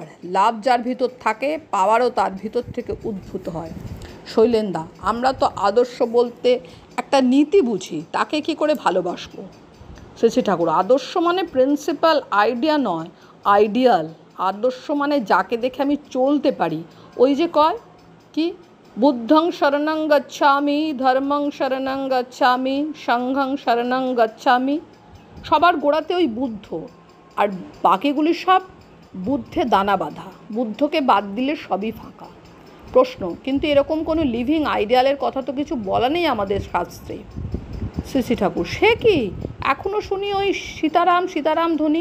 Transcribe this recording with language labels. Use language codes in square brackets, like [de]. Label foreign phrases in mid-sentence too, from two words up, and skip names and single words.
[bn] লাভ যার ভিতর থাকে পাওয়ারও তার ভিতর থেকে উদ্ভূত হয়। শৈলেন্দা, আমরা তো আদর্শ বলতে একটা নীতি বুঝি, তাকে কি করে ভালোবাসবো? শ্রী ঠাকুর, আদর্শ মানে [en] principal idea [bn] নয়, আইডিয়াল। আদর্শ মানে যাকে দেখে আমি চলতে পারি। ওই যে কয় কি, [pi] বুদ্ধং শরণং গচ্ছামি, ধর্মং শরণং গচ্ছামি, সংঘং শরণং গচ্ছামি। [bn] সবার গোড়াতে ওই বুদ্ধ, আর বাকিগুলি সব বুদ্ধে দানা বাঁধা। বুদ্ধকে বাদ দিলে সবই ফাঁকা। প্রশ্ন, কিন্তু এরকম কোনো [en] living ideal-er [bn] কথা তো কিছু বলা নেই আমাদের শাস্ত্রে। শ্রী ঠাকুর, সে কি? এখনও শুনি ওই সীতারাম ধ্বনি।